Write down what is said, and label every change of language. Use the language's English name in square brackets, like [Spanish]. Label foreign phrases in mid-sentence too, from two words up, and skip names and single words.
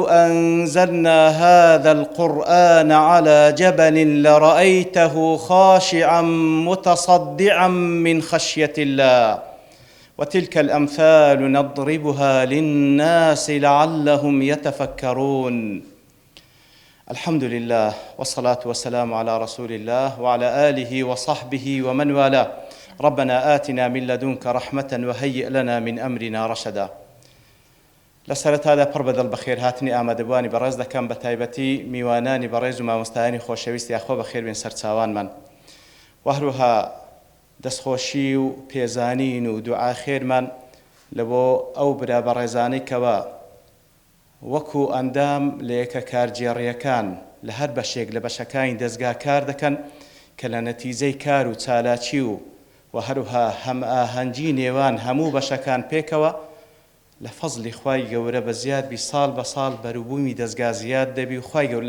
[Arabic] أنزلنا هذا القرآن على جبل لرأيته خاشعا متصدعا من خشية الله وتلك الأمثال نضربها للناس لعلهم يتفكرون الحمد لله والصلاة والسلام على رسول الله وعلى آله وصحبه ومن والاه ربنا آتنا من لدنك رحمة وهيئ لنا من أمرنا رشدا لسرت هذا [Central Kurdish] پڕ بەخێر هاتنی ئامادەبوانی بەڕێز دەکەم بە تایبەتی میوانانی بەڕێز و مامۆستایانی خۆشەویستی یاخۆ بەخێر بێن سەر چاوانمان و هەروەها دەستخۆشی و پێزانین و دوعا خێرمان لە بۆ ئەو برا بەڕێزانەی کەوە وەکو ئەندام لە یەکە کارجێڕیەکان لە هەر بەشێک لە بەشەکانی دەستگا کار دەکەن کە لە نەتیجەی کار و چالاکی و هەروها هەم ئاهەنگی نێوان هەموو بەشەکان پێکەوە لە فەزلی خوای گەورە بە زیادبی ساڵ بە ساڵ بەروبوومی دەستگا زیاد دەبی و خوای گەورە لە